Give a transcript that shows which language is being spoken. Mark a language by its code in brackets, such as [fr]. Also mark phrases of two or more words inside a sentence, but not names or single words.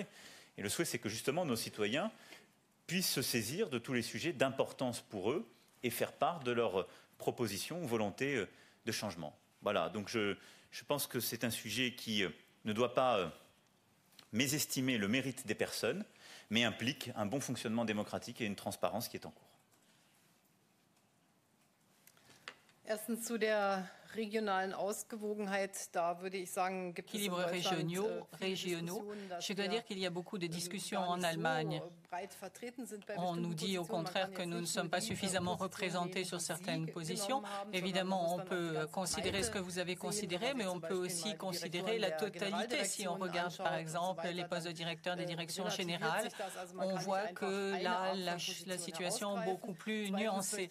[fr] Et le souhait, c'est que justement nos citoyens puissent se saisir de tous les sujets d'importance pour eux et faire part de leurs propositions ou volontés de changement. Voilà, donc je pense que c'est un sujet qui ne doit pas mésestimer le mérite des personnes, mais implique un bon fonctionnement démocratique et une transparence qui est en cours. [de] Erstens zu der regionalen Ausgewogenheit, da würde ich sagen, gibt es in Deutschland [fr] régionaux. Je dois dire qu'il y a beaucoup de discussions en Allemagne. On nous dit au contraire que nous ne sommes pas suffisamment représentés sur certaines positions. Évidemment, on peut considérer ce que vous avez considéré, mais on peut aussi considérer la totalité. Si on regarde par exemple les postes de directeur des directions générales, on voit que là, la situation est beaucoup plus nuancée.